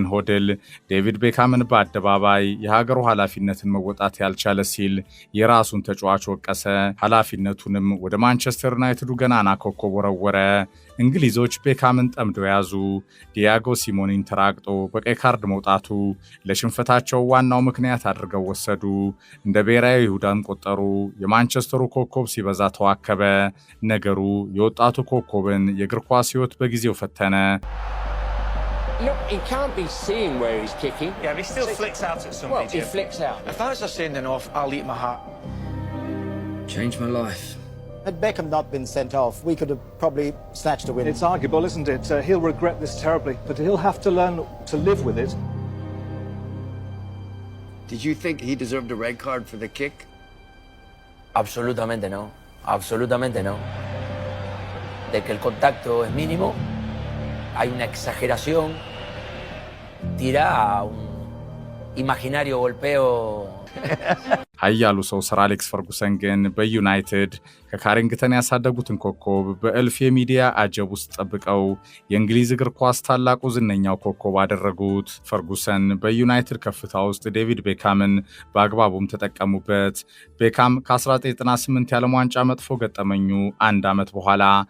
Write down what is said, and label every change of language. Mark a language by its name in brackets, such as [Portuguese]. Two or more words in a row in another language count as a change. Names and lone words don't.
[Amharic] ሆድል ዴቪድ ቤካምን በአደባባይ የሀገሩ ኃላፊነትን መወጣት ያልቻለ ሲል የራሱን ተጫዋች ወቀሰ። ኃላፊነቱንም ወደ ማንቸስተር ዩናይትዱ ገናና ኮከብ ወረወረ። እንግሊዞች ቤካምን ጠምደው ያዙ። ዲያጎ ሲሞኒን ተራግጦ በቀይ ካርድ መውጣቱ ለሽንፈታቸው ዋናው ምክንያት አድርገው ወሰዱ። እንደ ብሔራዊ ይሁዳን ቆጠሩ። የማንቸስተሩ ኮከብ ሲበዛ ተዋከበ። ነገሩ የወጣቱ ኮከብን የእግር ኳስ ሕይወት በጊዜው ፈተነ። [English] Look, he can't be seeing where he's kicking. Yeah, but he still flicks out at somebody. Well, he flicks out. If I was a sending off, I'll eat my heart. Changed my life. Had Beckham not been sent off, we could have probably snatched a win. It's arguable, isn't it? He'll regret this terribly, but he'll have to learn to live with it. Did you think he deserved a red card for the kick? [Spanish] Absolutamente no. Absolutamente no. De que el contacto es mínimo, hay una exageración, tira a un imaginario golpeo. [Amharic] ኃያሉ ሰው ሰር አሌክስ ፈርጉሰን ግን በዩናይትድ ከካሪንግተን ያሳደጉትን ኮከብ በእልፍ የሚዲያ አጀብ ውስጥ ጠብቀው የእንግሊዝ እግር ኳስ ታላቁ ዝነኛው ኮከብ አደረጉት። ፈርጉሰን በዩናይትድ ከፍታ ውስጥ ዴቪድ ቤካምን በአግባቡም ተጠቀሙበት። ቤካም ከ1998 የዓለም ዋንጫ መጥፎ ገጠመኙ አንድ ዓመት በኋላ